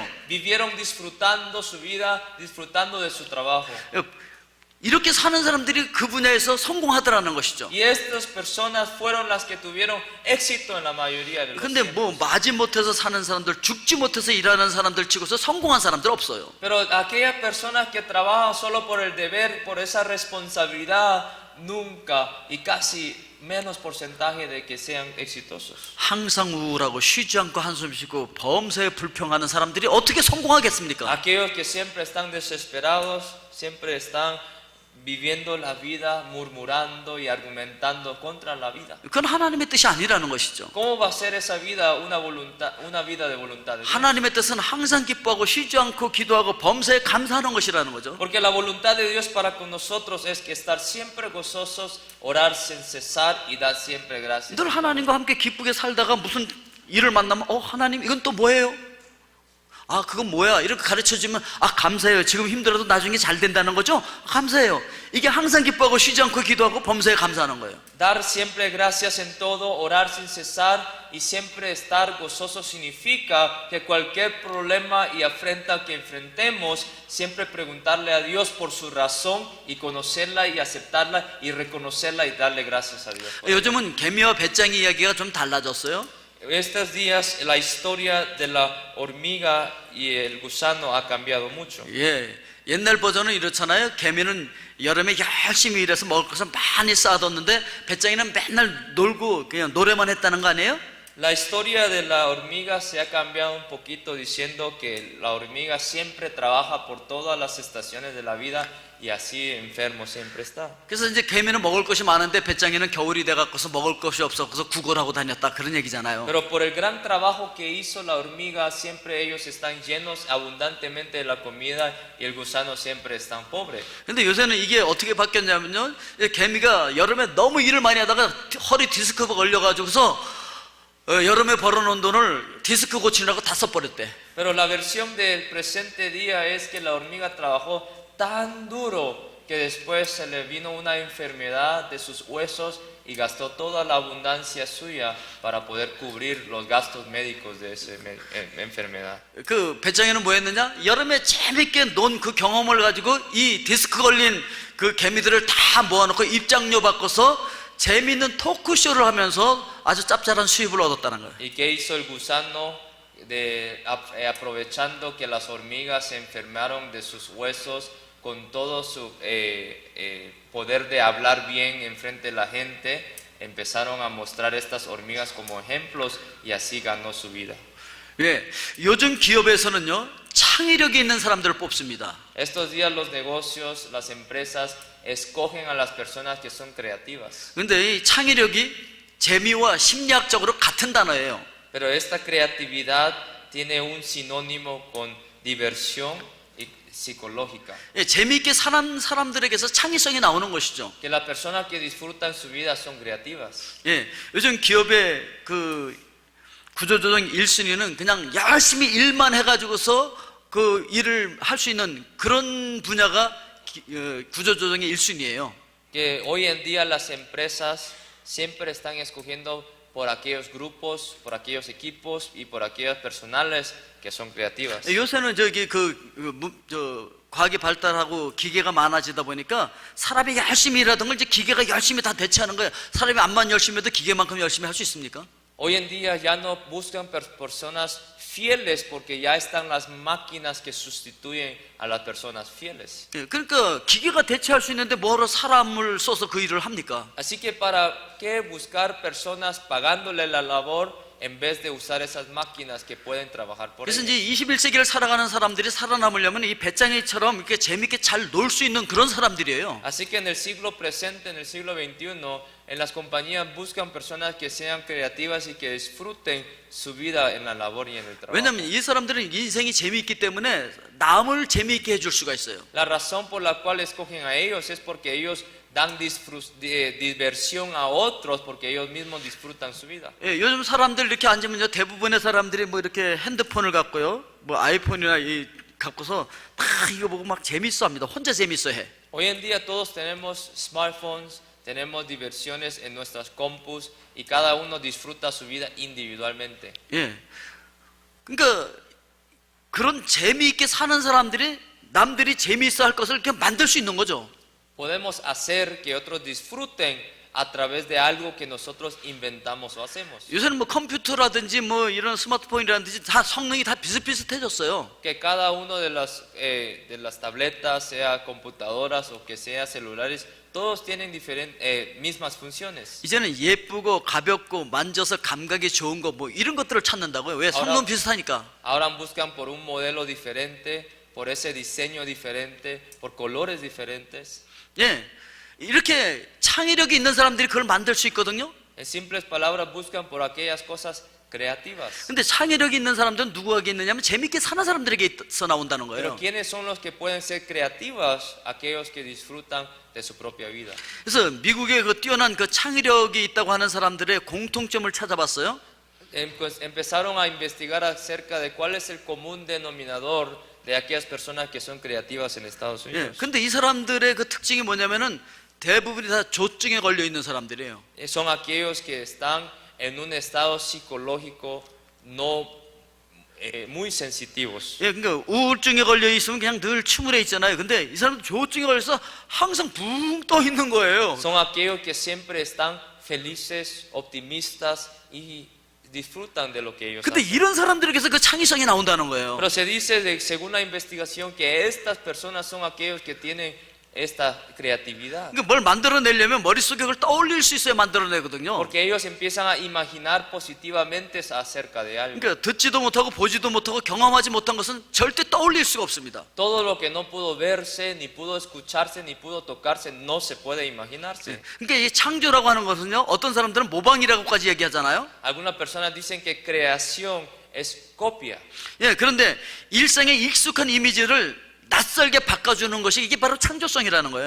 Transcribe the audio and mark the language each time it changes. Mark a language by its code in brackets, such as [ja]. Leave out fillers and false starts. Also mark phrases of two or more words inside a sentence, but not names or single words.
[es] Vivieron disfrutando su vida, disfrutando de su trabajo. [ko] 이렇게 사는 사람들이 그 분야에서 성공하더라는 것이죠. [es] Y estas personas fueron las que tuvieron éxito en la mayoría de los 근데 tiempos. [ko] 뭐 마지 못해서 사는 사람들, 죽지 못해서 일하는 사람들 치고서 성공한 사람들 없어요. [es] Pero aquellas personas que trabajan solo por el deber, por esa responsabilidad, nunca y casi menos porcentaje de que sean exitosos. [ko] 항상 우울하고 쉬지 않고 한숨 쉬고 범사에 불평하는 사람들이 어떻게 성공하겠습니까? [es] Aquellos que siempre están desesperados, siempre están viviendo la vida, murmurando y argumentando contra la vida. [ko] 그건 하나님의 뜻이 아니라는 것이죠. [es] ¿Cómo va a ser esa vida una vida de voluntad de Dios? [ko] 하나님의 뜻은 항상 기뻐하고 쉬지 않고 기도하고 범사에 감사하는 것이라는 거죠. [es] Porque la voluntad de Dios para con nosotros es que estar siempre gozosos, orar sin cesar y dar siempre gracias. [ko] 늘 하나님과 함께 기쁘게 살다가 무슨 일을 만나면 하나님 이건 또 뭐예요? 아 그건 뭐야? 이렇게 가르쳐주면 감사해요. 지금 힘들어도 나중에 잘 된다는 거죠? 감사해요. 이게 항상 기뻐하고 쉬지 않고 기도하고 범사에 감사하는 거예요. [es] Dar siempre gracias en todo, orar sin cesar y siempre estar gozoso significa que cualquier problema y afrenta que enfrentemos, siempre preguntarle a Dios por su razón y conocerla y aceptarla y reconocerla y darle gracias a Dios. [ko] 요즘은 개미와 배짱이 이야기가 좀 달라졌어요. [es] Estos días la historia de la hormiga y el gusano ha cambiado mucho. [ko] 예, 옛날 버전은 이렇잖아요. 개미는 여름에 열심히 일해서 먹을 것을 많이 쌓아뒀는데 배짱이는 맨날 놀고 그냥 노래만 했다는 거 아니에요? [es] La historia de la hormiga se ha cambiado un poquito diciendo que la hormiga siempre trabaja por todas las estaciones de la vida y así enfermo siempre está. [ko] 그래서 이제 개미는 먹을 것이 많은데 배짱이는 겨울이 돼갖고서 먹을 것이 없어서 구걸하고 다녔다 그런 얘기잖아요. [es] Pero por el gran trabajo que hizo la hormiga, siempre ellos están llenos abundantemente de la comida y el gusano siempre están pobres. [ko] 근데 요새는 이게 어떻게 바뀌었냐면요, 개미가 여름에 너무 일을 많이 하다가 허리 디스크가 걸려가지고서 여름에 벌어놓은 돈을 디스크 고치느라고 다 써버렸대. [es] Pero la versión del presente día es que la hormiga trabajó tan duro que después se le vino una enfermedad de sus huesos y gastó toda la abundancia suya para poder cubrir los gastos médicos de esa enfermedad. [ko] 그 배짱이는 뭐 했느냐? 여름에 재밌게 논 그 경험을 가지고 이 디스크 걸린 그 개미들을 다 모아놓고 입장료 바꿔서 재밌는 토크쇼를 하면서 아주 짭짤한 수입을 얻었다는 거예요. [es] ¿Y qué hizo el gusano? Aprovechando que las hormigas se enfermaron de sus huesos, con todo su poder de hablar bien en frente de la gente, empezaron a mostrar estas hormigas como ejemplos y así ganó su vida. [ko] 예, 요즘 기업에서는요 창의력이 있는 사람들을 뽑습니다. [es] Estos días los negocios, las empresas escogen a las personas que son creativas. [ko] 근데 이 창의력이 재미와 심리학적으로 같은 단어예요. [es] Pero esta creatividad tiene un sinónimo con diversión y psicológica. [ko] 예, 재미있게 사는 사람들에게서 창의성이 나오는 것이죠. [es] Que las personas que disfrutan su vida son creativas. [ko] 예, 요즘 기업의 그 구조조정 1순위는 그냥 열심히 일만 해가지고서 그 일을 할 수 있는 그런 분야가 구조조정의 1순위예요. [es] Que hoy en día las empresas siempre están escogiendo por aquellos grupos, por aquellos equipos y por aquellas personales que son creativas. [ko] 요새는 과학이 발달하고 기계가 많아지다 보니까 사람이 열심히 일하던 걸 이제 기계가 열심히 다 대체하는 거예요. 사람이 암만 열심히 해도 기계만큼 열심히 할 수 있습니까? [es] Hoy en día ya no buscan personas fieles porque ya están las máquinas que sustituyen a las personas fieles. [ko] 예, 그러니까 기계가 대체할 수 있는데 뭐하러 사람을 써서 그 일을 합니까? [es] Así que para qué buscar personas pagándole la labor en vez de usar esas máquinas que pueden trabajar por 그래서 ellos. [ko] 이제 21세기를 살아가는 사람들이 살아남으려면 이 배짱이처럼 이렇게 재밌게 잘 놀 수 있는 그런 사람들이에요. [es] Así que en el siglo presente, en el siglo XXI, en las compañías buscan personas que sean creativas y que disfruten su vida en la labor y en el trabajo. [ko] 왜냐하면 이 사람들은 인생이 재미있기 때문에 남을 재미있게 해줄 수가 있어요. [es] La razón por la cual escogen a ellos es porque ellos dan diversión a otros porque ellos mismos disfrutan su vida. [ko] 예, 요즘 사람들 이렇게 앉으면요 대부분의 사람들이 뭐 이렇게 핸드폰을 갖고요, 뭐 아이폰이나 갖고서 다 이거 보고 막 재밌어합니다. 혼자 재밌어해. [es] Hoy en día todos tenemos smartphones, tenemos diversiones en nuestras compus y cada uno disfruta su vida individualmente. [ko] 예, 그러니까 그런 재미있게 사는 사람들이 남들이 재미있어할 것을 이렇게 만들 수 있는 거죠. [es] Podemos hacer que otros disfruten a través de algo que nosotros inventamos o hacemos. [ko] 요새는 뭐 컴퓨터라든지 뭐 이런 스마트폰이라든지 다 성능이 다 비슷비슷해졌어요. [es] Que cada uno de las tabletas, sea computadoras o que sea celulares, todos tienen mismas funciones. [ko] 이제는 예쁘고 가볍고 만져서 감각이 좋은 거 뭐 이런 것들을 찾는다고요. 왜? 성능 비슷하니까. [es] Ahora buscan por un modelo diferente, por ese diseño diferente, por colores diferentes. [ko] 예, 이렇게 창의력이 있는 사람들이 그걸 만들 수 있거든요. [es] En simples palabras buscan por aquellas cosas creativas. [ko] 근데 창의력이 있는 사람들은 누구에게 있느냐면 재밌게 사는 사람들에게서 나온다는 Pero 거예요. [es] ¿quiénes son los que pueden ser creativas? Aquellos que disfrutan de su propia vida. [ko] 그래서 미국의 그 뛰어난 그 창의력이 있다고 하는 사람들의 공통점을 찾아봤어요. [es] Pues empezaron a investigar acerca de cuál es el común denominador de aquellas personas que son creativas en Estados 예, Unidos. [ko] 근데 이 사람들의 그 특징이 뭐냐면은 대부분이 다 조증에 걸려 있는 사람들이에요. [es] Son aquellos que están en un estado psicológico no muy sensitivos. [ko] 예, 그러니까 우울증에 걸려 있으면 그냥 늘 침울해 있잖아요. 근데 이 사람들 조증에 걸려서 항상 붕 떠 있는 거예요. [es] Son aquellos que siempre están felices, optimistas y disfrutan de lo que ellos 근데 hacen. [ko] 이런 사람들에게서 그 창의성이 나온다는 거예요. [es] Pero se dice, según la investigación, que estas personas son aquellos que tienen esta creatividad. [ko] 그러니까 뭘 만들어내려면 머릿속에 그걸 떠올릴 수 있어야 만들어내거든요. [es] Porque ellos empiezan a imaginar positivamente acerca de algo. [ko] 그러니까 듣지도 못하고 보지도 못하고 경험하지 못한 것은 절대 떠올릴 수가 없습니다. [es] Todo lo que no pudo verse, ni pudo escucharse, ni pudo tocarse, no se puede imaginarse. [ko] 그러니까 이 창조라고 하는 것은요, 어떤 사람들은 모방이라고까지 얘기하잖아요. [es] Algunas personas dicen que creación es copia. [ko] 예, 그런데 일상에 익숙한 이미지를 낯설게 바꿔주는 것이 이게 바로 창조성이라는 거예요.